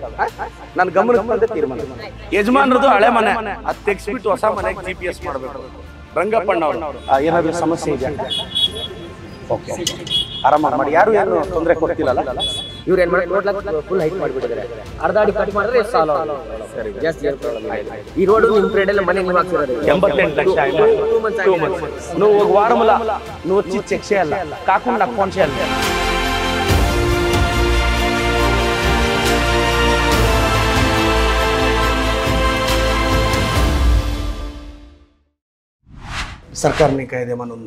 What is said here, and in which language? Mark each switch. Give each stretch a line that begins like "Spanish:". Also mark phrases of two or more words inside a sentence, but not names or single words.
Kannada: ನನ್ನ ಗಮನಕ್ಕೆ ಬಂದ ತೀರ್ಮಾನ ಯಜಮಾನರದು ಹಳೆ ಮನೆ ಅದು ತೆಗೆಸ್ಬಿಟ್ಟು ಹೊಸ ಮನೆಗೆ GPS ಮಾಡಬೇಕು. ರಂಗಪ್ಪಣ್ಣ ಅವರು ಏನಾದರೂ ಸಮಸ್ಯೆ ಇದೆಯಾ? ಓಕೆ ಆರಾಮಾಗಿ ಮಾಡಿ. ಯಾರು ತೊಂದರೆ ಕೊಡ್ತಿಲ್ಲಲ್ಲ? ಇವ್ರು ಏನು ಮಾಡಿ
English: full height
Kannada: ಮಾಡಿಬಿಟ್ಟಿದ್ದಾರೆ. ಅರ್ಧ ಅಡಿ ಕಟ್ ಮಾಡಿದ್ರೆ ಸಾಲ. ಸರಿ ಜಾಸ್ತಿ ಏನು ಪ್ರಾಬ್ಲಮ್ ಇಲ್ಲ. ಈ ರೋಡ್ ನಿಮ್ಮ ಫ್ರೆಂಡ್ ಮನೆ ನೀವು ಹಾಕ್ಸಿರೋದು
Telugu: 88 లక్ష 2 months. నువ్వు ఒక వారముల నువ్వు వచ్చి చెక్ చేయాలి, కాకుండా నాకు ఫోన్ చేయాలి. సర్కార్ కాయిదే ఏమైనా ఉందా?